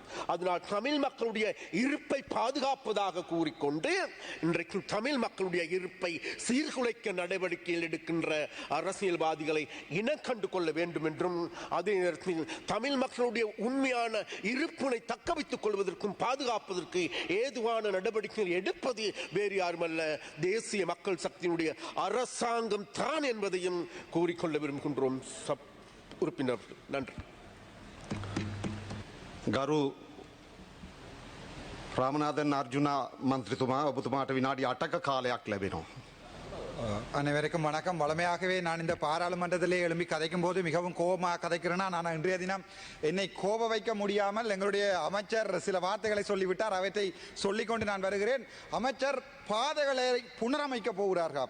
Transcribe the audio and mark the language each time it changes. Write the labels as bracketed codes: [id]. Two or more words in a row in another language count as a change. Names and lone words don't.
[ta] அதனால் தமிழ் மக்களுடைய இருப்பை பாதுகாப்பதாக கூறிக்கொண்டு இன்றைக்கு தமிழ் மக்களுடைய இருப்பை சீர்குலைக்க நடவடிக்கைகள் எடுக்கின்ற அரசியல்வாதிகளை இனக்கண்டு கொள்ள வேண்டும் என்றும், அதே நேரத்தில் தமிழ் மக்களுடைய உண்மையான இருப்பினை தக்க வைத்துக் கொள்வதற்கும் பாதுகாப்பதற்கு ஏதுவான நடவடிக்கைகள் எடுப்பது வேறு யாருமல்ல, தேசிய மக்கள் சக்தியினுடைய அரசாங்கம் தான் என்பதையும் கூறிக்கொள்ள விரும்புகின்றோம். உறுப்பினர்கள் நன்றி. [si] ගරු රාමනාදන් අර්ජුන මන්ත්‍රීතුමා, ඔබතුමාට විනාඩි 8ක කාලයක් ලැබෙනවා. [ta] அனைவருக்கும் வணக்கம். வளமையாகவே நான் இந்த பாராளுமன்றத்திலே எழும்பி கதைக்கும் போது மிகவும் கோபமாக கதைக்கிறேன்னா, நான் இன்றைய தினம் என்னை கோப வைக்க முடியாமல் எங்களுடைய அமைச்சர் சில வார்த்தைகளை சொல்லிவிட்டார். அவற்றை சொல்லிக்கொண்டு நான் வருகிறேன். அமைச்சர் பாதைகளை புனரமைக்க போகிறார்கள்.